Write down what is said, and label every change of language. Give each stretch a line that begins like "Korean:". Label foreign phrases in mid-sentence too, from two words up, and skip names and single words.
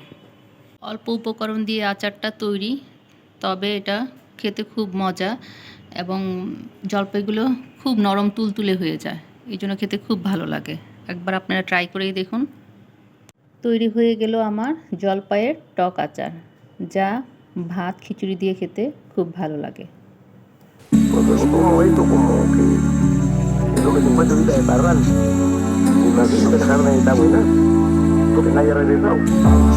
Bangla: অল্প উপকরণ দিয়ে আচারটা তৈরি, তবে এটা খেতে খুব মজা এবং জলপাইগুলো খুব নরম তুলতুলে হয়ে যায়, এই জন্য খেতে খুব ভালো লাগে। একবার আপনারা ট্রাই করেই দেখুন। তৈরি হয়ে গেল আমার জলপাইয়ের টক আচার, যা ভাত খিচুড়ি দিয়ে খেতে খুব ভালো লাগে।
Spanish: Lo que se encuentra ahorita de Parral, me imagino que esa carne está buena, porque nadie ha regresado.